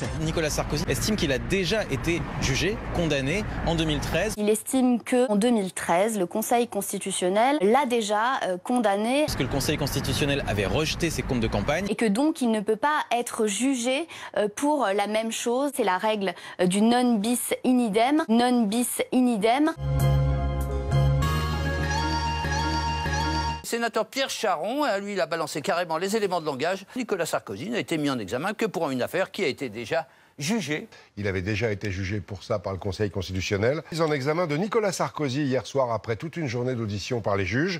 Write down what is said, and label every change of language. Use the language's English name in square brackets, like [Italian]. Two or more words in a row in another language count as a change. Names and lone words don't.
[French] Nicolas Sarkozy estime qu'il a déjà été jugé, condamné en 2013. Il estime qu'en 2013, le Conseil constitutionnel l'a déjà condamné. Parce que le Conseil constitutionnel avait rejeté ses comptes de campagne. Et que donc il ne peut pas être jugé pour la même chose. C'est la règle du [Latin] non bis in idem. Non bis in idem. [French] Sénateur Pierre Charon, lui, il a balancé carrément les éléments de langage. Nicolas Sarkozy n'a été mis en examen que pour une affaire qui a été déjà jugé. Il avait déjà été jugé pour ça par le Conseil constitutionnel. Mise en examen de Nicolas Sarkozy hier soir après toute une journée d'audition par les juges.